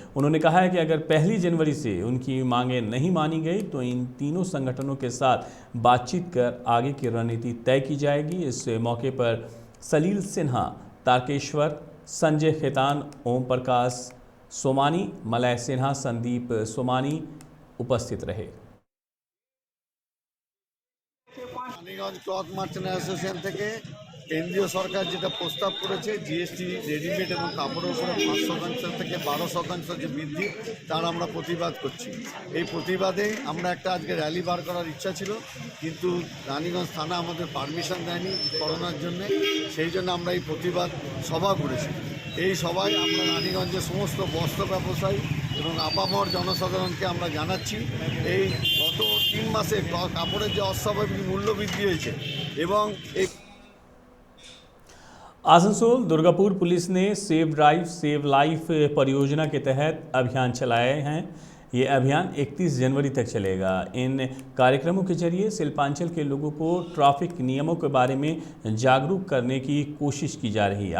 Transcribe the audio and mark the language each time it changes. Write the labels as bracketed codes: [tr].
[hi] उन्होंने कहा है कि अगर 1 जनवरी से उनकी मांगें नहीं मानी गई तो इन तीनों संगठनों के साथ बातचीत कर आगे की रणनीति तय की जाएगी। इस मौके पर सलील सिन्हा, तारकेश्वर, संजय खेतान, ओम प्रकाश सोमानी, मलय सिन्हा, संदीप सोमानी उपस्थित रहे। [bn] রানীগঞ্জ ক্লথ মার্চেন্ট অ্যাসোসিয়েশন থেকে কেন্দ্রীয় সরকার যেটা প্রস্তাব করেছে জিএসটি রেডিমেড এবং কাপড়ের উপরে 5% থেকে 12% যে বৃদ্ধি, তার আমরা প্রতিবাদ করছি। এই প্রতিবাদে আমরা একটা আজকে র্যালি বার করার ইচ্ছা ছিল, কিন্তু রানীগঞ্জ থানা আমাদের পারমিশন দেয়নি করোনার জন্য। সেই জন্য আমরা এই প্রতিবাদ সভা করেছি। এই সভায় আমরা রানীগঞ্জের সমস্ত বস্ত্র ব্যবসায়ী এবং আপামর জনসাধারণকে আমরা জানাচ্ছি, এই গত 3 মাসে কাপড়ের যে অস্বাভাবিক মূল্য বৃদ্ধি হয়েছে এবং এই [hi] आसनसोल दुर्गापुर पुलिस ने सेव ड्राइव सेव लाइफ परियोजना के तहत अभियान चलाए हैं। ये अभियान 31 जनवरी तक चलेगा। इन कार्यक्रमों के जरिए शिल्पांचल के लोगों को ट्रैफिक नियमों के बारे में जागरूक करने की कोशिश की जा रही है।